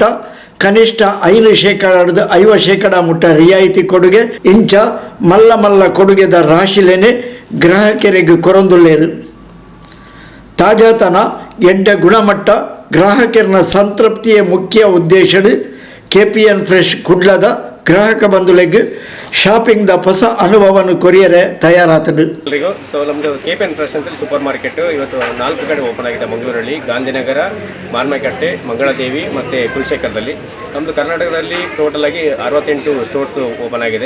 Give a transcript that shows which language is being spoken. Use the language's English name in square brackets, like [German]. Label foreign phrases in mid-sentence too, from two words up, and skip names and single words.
[Tulu] ಕನಿಷ್ಠ 5% ಮುಟ್ಟ ರಿಯಾಯಿತಿ ಕೊಡುಗೆ. ಇಂಚ ಮಲ್ಲ ಮಲ್ಲ ಕೊಡುಗೆದ ರಾಶಿಲೇನೆ ಗ್ರಾಹಕರಿಗೆ ಕೊರೊಂದುಲ್ಲೇರು. ತಾಜಾತನ ಎಡ್ಡ ಗುಣಮಟ್ಟ ಗ್ರಾಹಕರನ ಸಂತೃಪ್ತಿಯ ಮುಖ್ಯ ಉದ್ದೇಶಡು KPN ಫ್ರೆಶ್ ಕುಡ್ಲದ ಗ್ರಾಹಕ ಬಂಧುಗಳಿಗೆ ಶಾಪಿಂಗ್ದ ಹೊಸ ಅನುಭವವನ್ನು ಕೊರಿಯರೆ ತಯಾರಾತನು. [Kannada] ಸೊ ನಮ್ಮದು KPN ಫ್ರೆಶ್ ಅಂತ [English] super market [Kannada] ಇವತ್ತು 4 ಕಡೆ ಓಪನ್ ಆಗಿದೆ. ಮಂಗಳೂರಲ್ಲಿ ಗಾಂಧಿನಗರ, ಮಾರ್ಮೆಕಟ್ಟೆ, ಮಂಗಳಾದೇವಿ ಮತ್ತು ಕುಲಶೇಖರದಲ್ಲಿ. ನಮ್ಮದು ಕರ್ನಾಟಕದಲ್ಲಿ ಟೋಟಲ್ ಆಗಿ 68 [English] stores open [Kannada] ಆಗಿದೆ.